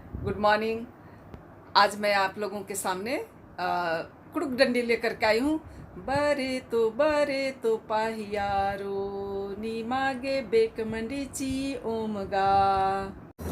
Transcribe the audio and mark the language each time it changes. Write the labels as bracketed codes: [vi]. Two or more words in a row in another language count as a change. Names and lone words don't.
[en] good morning. [hi] आज मैं आप लोगों के सामने कुड़ुक डंडी लेकर के आई हूँ। [kru] बरे तो पाहियारो नी मागे बेक मंडीची ओमगा।